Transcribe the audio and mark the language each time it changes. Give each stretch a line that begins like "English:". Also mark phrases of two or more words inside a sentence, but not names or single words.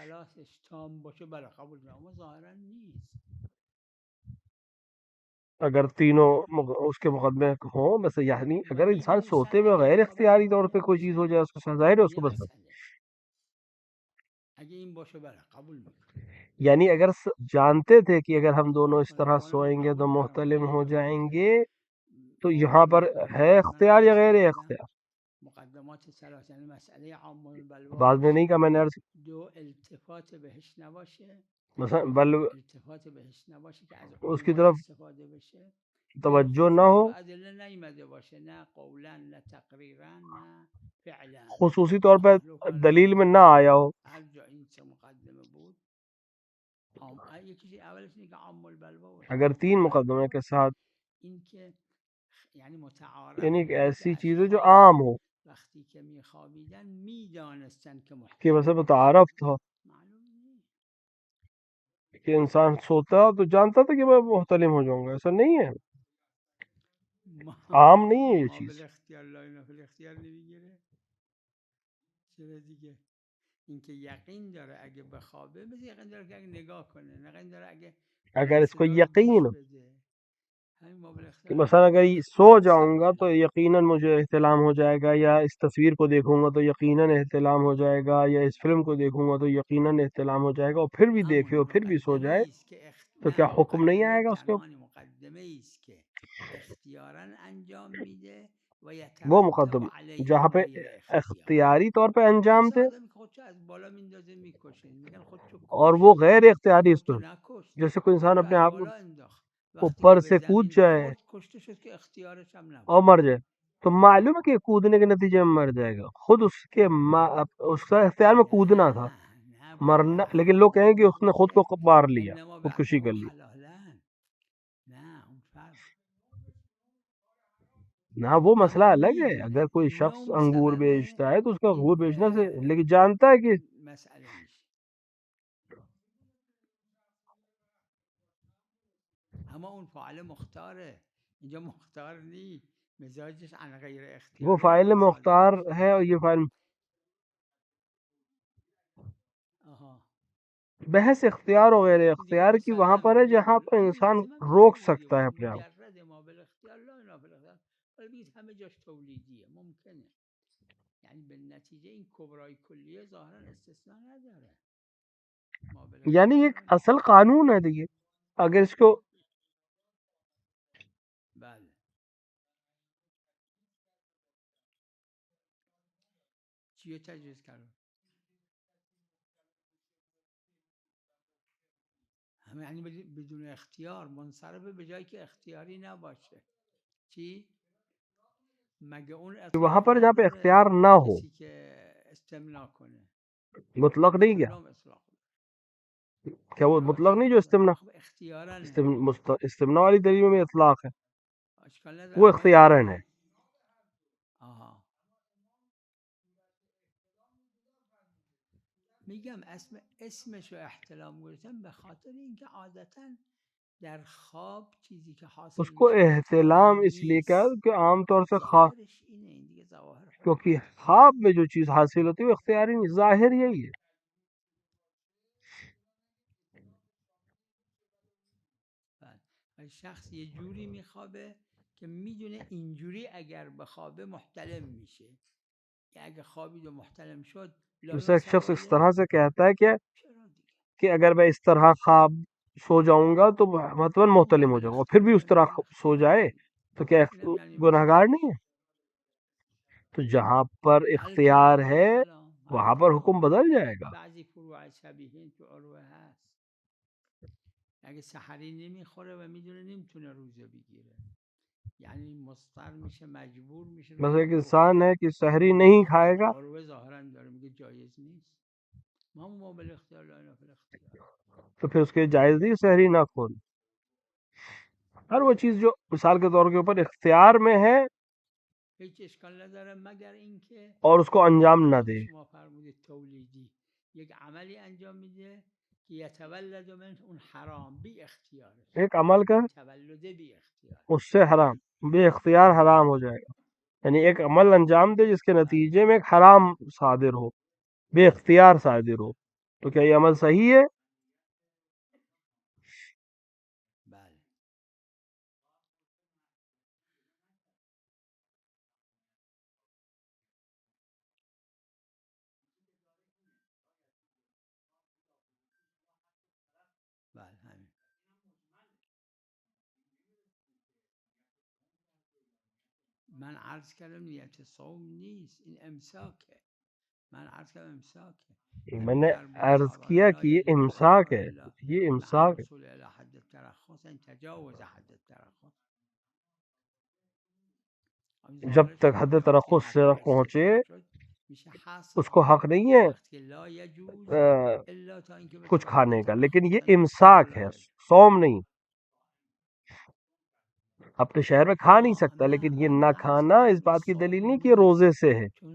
Urdu: اگر تینوں اس کے مقدمے ہوں، بس یعنی اگر انسان سوتے میں غیر اختیاری طور پہ کوئی چیز ہو جائے اس کو ظاہر ہے اس کو بس. یعنی اگر جانتے تھے کہ اگر ہم دونوں اس طرح سوئیں گے تو محتلم ہو جائیں گے، تو یہاں پر ہے اختیار یا غیر اختیار؟
Persian: مقدمات ثلاث یعنی مسئله عام البلوا
Urdu: بعد میں نہیں کہا میں نے عرض
Persian: دو التفات بهش نباشه، مثلا بل التفات بهش نباشه که از
Urdu: اس کی طرف
Persian: استفاده بشه،
Urdu: توجہ نہ ہو،
Persian: ادله نیامده باشه، نه قولا نه تقریرا نه فعلا.
Urdu: خصوصی طور پہ محلول دلیل میں نہ آیا ہو.
Persian: هر جا این سه مقدمه بود یکیش اولش اینه که عام البلوا باشه،
Urdu: اگر 3 مقدمے کے ساتھ
Persian: این که یعنی متعارف
Urdu: یعنی ایک
Persian: بوده
Urdu: ایسی
Persian: که
Urdu: چیز ہے جو اشخاص عام ہو
Persian: وقتی که میخوابیدن میدانستن که
Urdu: کہ
Persian: محتلم
Urdu: ویسے
Persian: میشه.
Urdu: متعارف تھا
Persian: معلوم نیست.
Urdu: کہ انسان سوتا تو جانتا تھا کہ میں محتلم ہو جاؤں گا، ایسا نہیں ہے، عام نہیں ہے یہ چیز.
Persian: قابل اختیار لا نفل اختیار نمیگیره. چرا دیگه اینکه یقین داره اگه بخوابه، مثل یقین داره که اگه نگاه کنه، یقین داره اگه
Urdu: اگر اس کو
Persian: صدا رو یقین گوش بده. همین قابل
Urdu: کہ
Persian: اختیار
Urdu: مثلا اگر
Persian: نمیگیره.
Urdu: سو جاؤں گا تو یقیناً مجھے احتلام ہو جائے گا، یا اس تصویر کو دیکھوں گا تو یقیناً احتلام ہو جائے گا، یا اس فلم کو دیکھوں گا تو یقیناً احتلام ہو جائے گا، اور پھر بھی دیکھے اور پھر بھی سو جائے تو کیا حکم نہیں آئے گا اس کے اوپر؟
Persian: مقدمه است که اختیاراً انجام میده و وہ یترتب مقدم علیه
Urdu: جہاں پہ غیر اختیار. اختیاری طور پہ انجام
Persian: مثل
Urdu: دے
Persian: آدمی که خودشو از بالا میندازه میکشه، میگن خودشو
Urdu: اور
Persian: کشت،
Urdu: وہ غیر اختیاری اس
Persian: خودشو
Urdu: پر،
Persian: نکشت،
Urdu: جیسے کوئی انسان
Persian: خودشو
Urdu: اپنے
Persian: از
Urdu: آپ کو
Persian: بالا انداخت، وقتی
Urdu: اوپر
Persian: که
Urdu: سے
Persian: به
Urdu: کود
Persian: زمین
Urdu: جائے
Persian: خورد کشته شد که اختیارش هم نبود.
Urdu: اور مر جائے تو معلوم ہے کہ کودنے کے نتیجے میں مر جائے گا، خود اس کے اس کا اختیار میں کودنا تھا، نه مرنا،
Persian: بابا،
Urdu: لیکن لوگ کہیں گے اس نے خود کو
Persian: میشه
Urdu: مار لیا،
Persian: انما
Urdu: خودکشی کر
Persian: بعدهم
Urdu: لی.
Persian: حلالا. نه اون فرق.
Urdu: نہ وہ مسئلہ
Persian: اما
Urdu: الگ ہے، اگر
Persian: میدونه
Urdu: کوئی
Persian: که
Urdu: شخص
Persian: نوم
Urdu: انگور
Persian: سبب
Urdu: بیچتا ہے تو اس کا
Persian: این
Urdu: انگور بیچنا سے، لیکن جانتا ہے کہ
Persian: مسئله میشه. اما اون فاعل مختاره، اینجا مختار نی، مزاجش عن غیر
Urdu: وہ
Persian: اختیاری
Urdu: فاعل
Persian: میخواد صادر
Urdu: مختار
Persian: بشه.
Urdu: ہے اور یہ فاعل.
Persian: آها.
Urdu: بحث اختیار و غیر
Persian: دیگه
Urdu: اختیار کی وہاں
Persian: مسلمه
Urdu: پر ہے
Persian: دیگه،
Urdu: جہاں پر
Persian: این
Urdu: انسان
Persian: لازم هم
Urdu: روک
Persian: نیست دیگه،
Urdu: سکتا ہے اپنے آپ.
Persian: مجرد
Arabic: ما بالاختیار لا نافل اختیار،
Persian: ولی بگید همه جاش تولیدیه، ممکنه، یعنی به نتیجه این کبرای کلیه ظاهرا استثناء نداره.
Arabic: ما
Urdu: یعنی
Arabic: بالاختیار
Urdu: ایک
Arabic: لا
Urdu: اصل قانون ہے دیگه، اگر اس کو
Persian: بله. چیه تجویز کرد؟ همه یعنی بدون اختیار منصرفه، به جایی که اختیاری نباشه. چی؟ مگه اون
Urdu: وہاں
Persian: اطلاق
Urdu: پر جہاں پہ
Persian: نداره
Urdu: اختیار نہ ہو،
Persian: کسی که استمنا کنه؟
Urdu: مطلق نہیں کیا؟
Persian: استمنا اطلاق
Urdu: کیا وہ مطلق نہیں جو استمنا؟ اختیارا ہے. استمنا والی دلیل میں اطلاق ہے،
Persian: اشکال نداره
Urdu: وہ
Persian: اما
Urdu: اختیارن ہے.
Persian: آها. میگم اسمش رو احتلام گذاشتن به خاطر اینکه عادتا در خواب چیزی که حاصل
Urdu: اس کو
Persian: میشه
Urdu: احتلام
Persian: اختیاری
Urdu: اس لیے کیا
Persian: نیست.
Urdu: کہ عام طور سے
Persian: ظاهرش اینه، این دیگه ظواهر خودش.
Urdu: کیونکہ خواب میں جو چیز حاصل ہوتی ہے وہ اختیاری نہیں، ظاہر یہی ہے.
Persian: شخص یه جوری میخوابه که میدونه اینجوری اگر بخوابه محتلم میشه، یا اگر خوابید و محتلم شد
Urdu: جیسے ایک شخص اس طرح سے کہتا ہے کہ اگر میں اس طرح خواب سو جاؤں گا تو مطلب محتلم ہو جاؤں گا، پھر بھی اس طرح سو جائے تو کیا گناہگار نہیں ہے؟ تو جہاں پر اختیار ہے وہاں پر حکم بدل جائے گا.
Persian: بعضی فروع شبیه تو عروه هست، اگه سحری نمیخوره و میدونه نمیتونه روزه بگیره، یعنی مضطر میشه، مجبور میشه.
Urdu: مثلا ایک انسان ہے کہ سحری نہیں کھائے گا
Persian: عروه ظاهرا داره میگه جایز نیست.
Arabic: ما بل اختیار لا نافل اختیار،
Urdu: تو پھر اس کے جائز نہیں سحری نہ کھول. ہر وہ چیز جو مثال کے طور کے اوپر اختیار میں ہے
Persian: هیچ اشکال نداره مگر اینکه
Urdu: اور اس کو انجام نہ دے.
Persian: شما فرمودید تولیدی، یک عملی انجام میده که
Arabic: یتولد من
Persian: اون حرام بی اختیارش،
Urdu: ایک عمل کا
Persian: تولد بی اختیار،
Urdu: اس سے حرام بے اختیار حرام ہو جائے گا، یعنی ایک عمل انجام دے جس کے نتیجے میں ایک حرام صادر ہو، بے اختیار صادر ہو، تو کیا یہ عمل صحیح ہے؟
Persian: بله. بله همین. من عرض کردم نیت صوم نیست، این امساکه. من عرض کردم امساکه.
Urdu: میں نے عرض کیا کہ یہ امساک ہے، یہ امساک ہے.
Arabic: الوصول الى حد الترخص ان تجاوز حد الترخص.
Urdu: جب تک حد ترخص سے نہ پہنچے اس کو حق نہیں ہے کچھ کھانے کا، لیکن یہ امساک ہے، صوم نہیں۔ اپنے شہر میں کھا نہیں سکتا، لیکن یہ نہ کھانا اس بات کی دلیل نہیں کہ یہ روزے سے ہے۔